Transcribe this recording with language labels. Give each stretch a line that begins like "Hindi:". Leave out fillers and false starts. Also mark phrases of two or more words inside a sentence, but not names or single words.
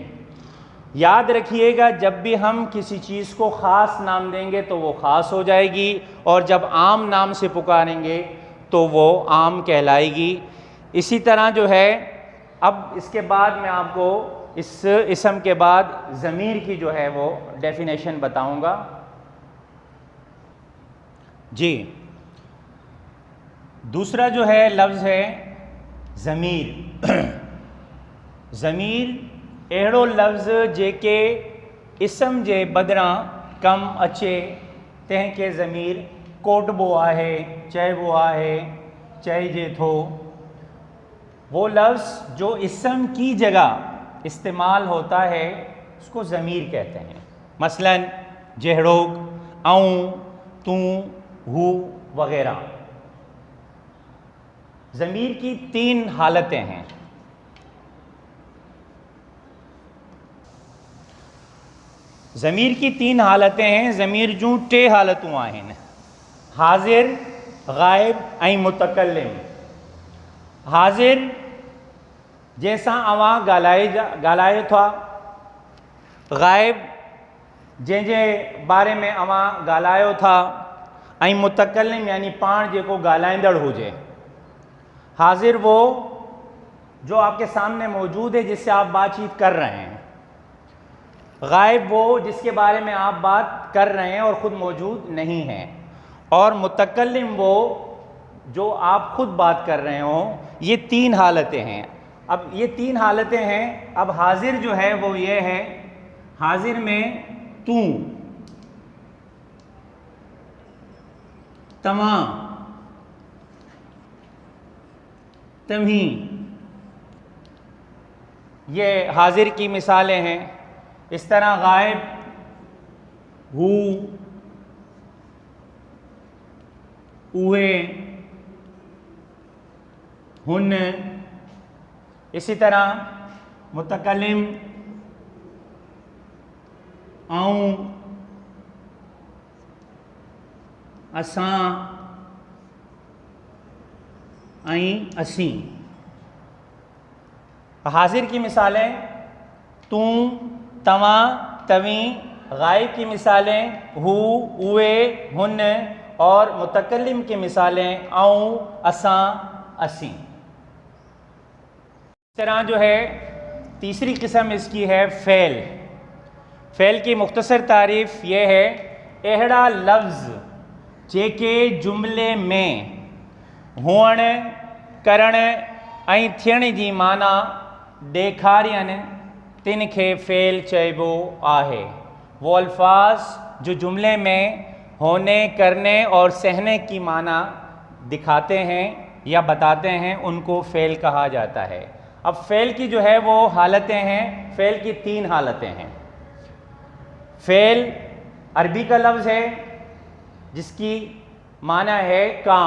Urdu: یاد رکھیے گا، جب بھی ہم کسی چیز کو خاص نام دیں گے تو وہ خاص ہو جائے گی، اور جب عام نام سے پکاریں گے تو وہ عام کہلائے گی. اسی طرح جو ہے، اب اس کے بعد میں آپ کو اس اسم کے بعد ضمیر کی جو ہے وہ ڈیفینیشن بتاؤں گا. جی، دوسرا جو ہے لفظ ہے ضمیر.
Sindhi: ज़मीर अहिड़ो लफ्ज़ जेके इसम जे बदिरां कम अचे, तंहिंखे ज़मीर कोटबो आहे, चइबो आहे, चइजे थो।
Urdu: وہ لفظ جو اسم کی جگہ استعمال ہوتا ہے اس کو ضمیر کہتے ہیں.
Sindhi: मसलन जहड़ोक, आऊँ, तू, हू वगैरह।
Urdu: ضمیر کی 3 حالتیں ہیں. ضمیر کی 3 حالتیں ہیں.
Sindhi: ज़मीर जूं 2 हालतूं आहिनि, हाज़िर, ग़ाइब ऐं मुतकल्लिम। हाज़िर जंहिंसां अवां ॻाल्हायो था, ग़ाइब जंहिंजे बारे में अवां ॻाल्हायो था, ऐं मुतकल्लिम यानी पाण जेको ॻाल्हाईंदड़ हुजे।
Urdu: حاضر وہ جو آپ کے سامنے موجود ہے، جس سے آپ بات چیت کر رہے ہیں. غائب وہ جس کے بارے میں آپ بات کر رہے ہیں اور خود موجود نہیں ہیں. اور متکلم وہ جو آپ خود بات کر رہے ہو. یہ 3 حالتیں ہیں۔ اب یہ 3 حالتیں ہیں. اب حاضر جو ہے وہ یہ ہے، حاضر میں
Sindhi: तू, तमां, तम्ही,
Urdu: یہ حاضر کی مثالیں ہیں. اس طرح غائب
Sindhi: हू, उहे, हुन।
Urdu: اسی طرح متکلم آؤں,
Sindhi: असां ऐं असीं।
Urdu: حاضر کی مثالیں تو,
Sindhi: तवां, तवीं।
Urdu: غائب کی مثالیں
Sindhi: हू, उहे, हुन।
Urdu: اور متکلم کی مثالیں
Sindhi: आऊँ, असां, असीं।
Urdu: اس طرح جو ہے تیسری قسم اس کی ہے فعل. فعل کی مختصر تعریف یہ ہے,
Sindhi: अहिड़ा लफ्ज़ जेके जुमिले में हुअण, करण ऐं थियण जी माना ॾेखारियनि, तिन खे फ़ेल चइबो आहे।
Urdu: وہ الفاظ جو جملے میں ہونے، کرنے اور سہنے کے معنی دکھاتے ہیں یا بتاتے ہیں، ان کو فعل کہا جاتا ہے. اب فعل کی جو ہے وہ حالتیں ہیں. فعل کی 3 حالتیں ہیں. فعل عربی کا لفظ ہے جس کے معنی ہیں کام.